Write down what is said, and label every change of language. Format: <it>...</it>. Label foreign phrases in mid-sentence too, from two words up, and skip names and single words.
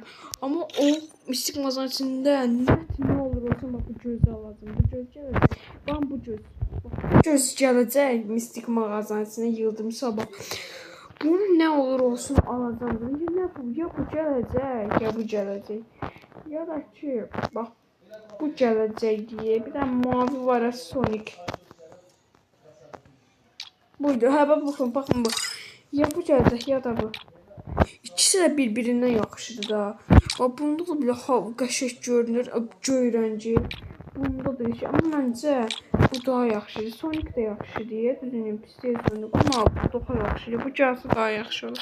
<az>Amma o mistik mağazanın içində nə olur olsun bax bu gözü alacağım. Bu göz gələcək. Bax bu göz. Bu göz gələcək mistik mağazanın içində yıldım sabah.</az> <tr>Bunu ne olur olsun alacağım.</tr> <az>Ya bu gələcək, ya bu gələcək. Ya da ki, bax bu gələcək</az> <tr>diye bir tane mavi var ya</tr> <az>Sonic.</az> <tr>Buydu. Ha bakın bu.</tr> <az>Ya bu gələcək ya da bu. İkisi də birbirindən yaxşıdır da. Bunda da belə qəşəng görünür, göy rəngi. Bunda da şey, amma məncə bu daha yaxşıdır. Sonic də yaxşıdır. Düzünün pis deyil Sonic, amma bu daha yaxşıdır. Bu gəlsə daha yaxşı olur.</az>